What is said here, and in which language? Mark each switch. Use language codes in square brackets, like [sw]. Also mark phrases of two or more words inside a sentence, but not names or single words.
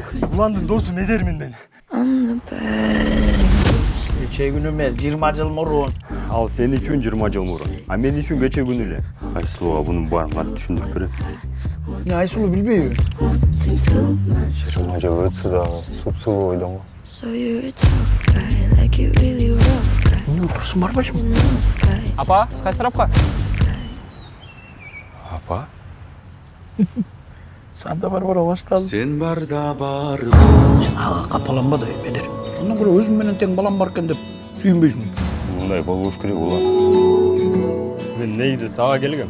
[ky] Уландын досу Медермин мен. Кече күнү эмес, 20 жыл мурун. Ал сен үчүн 20 жыл мурун. А мен үчүн кече күнү эле. Айсулууга бунун баарын кантип түшүндүрүп берем? Эмне Айсулуу билбейби? 20 жыл өтсө дагы супсулуу ойдоңго. [en] So you're a tough guy, like you really rough guy. [ky] Эмне отурсуң барбайсың? [en] Enough guy. [ky] Апа, сиз кайсы тарапка? Апа? Санда бар башталды. Сен барда бар. Ага капаланба да Медер. Андан көрө өзүм менен тең балам бар экен деп сүйүнбөйсүң. Мындай болбош керек улан. Мен негизи сага келгем.